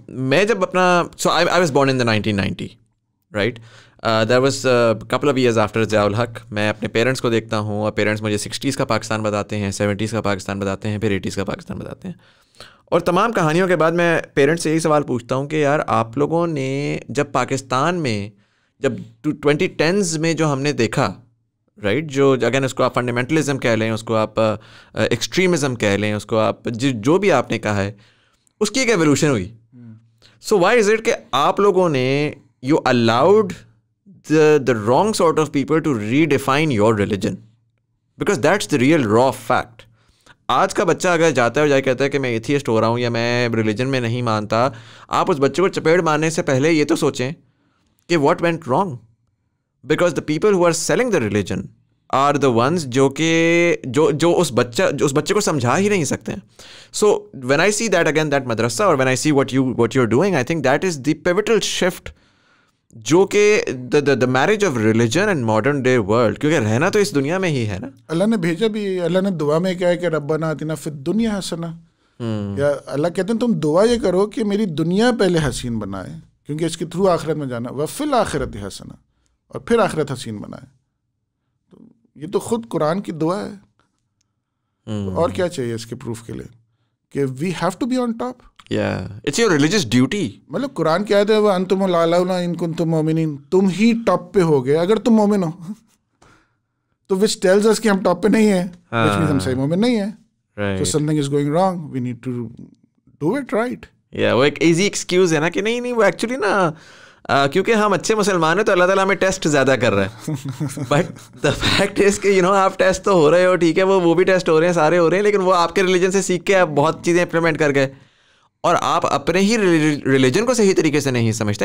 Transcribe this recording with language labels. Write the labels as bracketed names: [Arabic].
[English] میں جب اپنا I was born in the 1990, right? There was a couple of years after Zia ul-Haq. [Urdu] میں اپنے پیرنٹس کو دیکھتا ہوں, اور پیرنٹس مجھے 60s کا پاکستان بتاتے ہیں, 70s کا پاکستان بتاتے ہیں, پھر 80s کا پاکستان بتاتے ہیں. اور تمام کہانیوں کے بعد میں پیرنٹس سے یہی سوال پوچھتا ہوں کہ یار آپ لوگوں نے جب پاکستان میں جب 2010s میں جو ہم نے دیکھا, رائٹ, جو اگین اس کو آپ فنڈامنٹلزم کہہ لیں, اس کو آپ ایکسٹریمزم کہہ لیں, اس کو آپ جو بھی آپ نے کہا ہے, اس کی ایک ایولیوشن ہوئی. [English] So why is it کہ آپ لوگوں نے you allowed the wrong sort of people to redefine your religion, because that's the real raw fact. [Urdu] آج کا بچہ اگر جاتا ہے اور جا کے کہتا ہے کہ میں ایتھیسٹ ہو رہا ہوں یا میں ریلیجن میں نہیں مانتا, آپ اس بچے کو چپیڑ مارنے سے پہلے یہ تو سوچیں کہ what went wrong, because the people who are selling the religion are the ones جو اس بچے کو سمجھا ہی نہیں سکتے ہیں. [English] So when I see that again, that madrasa, or when I see what you're doing, I think that is the pivotal shift, جو کہ the marriage of religion and modern day world, کیونکہ رہنا تو اس دنیا میں ہی ہے نا. [Urdu] اللہ نے بھیجا بھی, اللہ نے دعا میں کیا ہے کہ ربنا آتنا فی الدنیا حسنہ, یا اللہ کہتے ہیں تم دعا یہ کرو کہ میری دنیا پہلے حسین بنائے, کیونکہ اس کے تھرو آخرت میں جانا, وفی الآخرت حسنہ, اور پھر آخرت حسین بنائے. تو یہ تو خود قرآن کی دعا ہے, اور کیا چاہیے اس کے پروف کے لیے کہ we have to be on top. [English] Yeah, it's your religious duty. [Urdu] مطلب قرآن کیا ہے وہ انتم الاعلون ان کنتم مومنین, تم ہی ٹاپ پہ ہو گئے اگر تم مومن ہو. تو which tells us کہ ہم ٹاپ پہ نہیں ہیں, which means ہم صحیح مومن نہیں ہیں. [English] So something is going wrong, we need to do it right. [Urdu] Yeah, وہ ایک ایزی ایکسکیوز ہے نا کہ نہیں وہ ایکچولی نا کیونکہ ہم اچھے مسلمان ہیں تو اللہ تعالیٰ ہمیں ٹیسٹ زیادہ کر رہا ہے. بٹ دا فیکٹ از کہ آپ ٹیسٹ تو ہو رہے ہو, ٹھیک ہے, وہ بھی ٹیسٹ ہو رہے ہیں, سارے ہو رہے ہیں, لیکن وہ آپ کے ریلیجن سے سیکھ کے آپ بہت چیزیں امپلیمنٹ کر گئے, اور آپ اپنے ہی ریلیجن کو صحیح طریقے سے نہیں سمجھتے.